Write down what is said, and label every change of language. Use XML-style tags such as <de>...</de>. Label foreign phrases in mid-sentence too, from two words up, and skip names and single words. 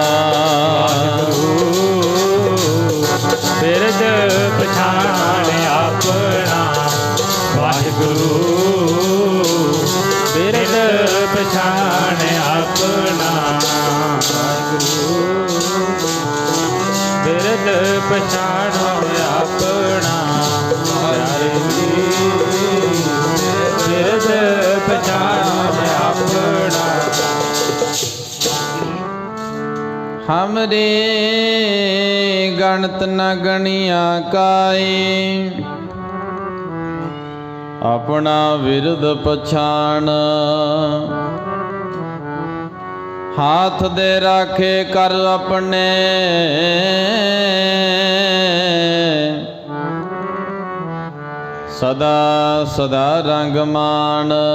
<pa>ਬਿਰਦ ਪਛਾਣ ਆਪਣਾ, ਵਾਹਿਗੁਰੂ ਬਿਰਦ ਪਛਾਣ ਆਪਣਾ। ਬਿਰਦ ਪਛਾਣੋ ਆਪਣਾ ਪਿਆਰੇ ਜੀ ਬਿਰਦ ਪਛਾਣੋ ਆਪਣਾ</pa> <bra>हमरे गणत न गणिया काई अपना विरद पछाण हाथ दे राखे कर अपने सदा सदा रंग मान</bra>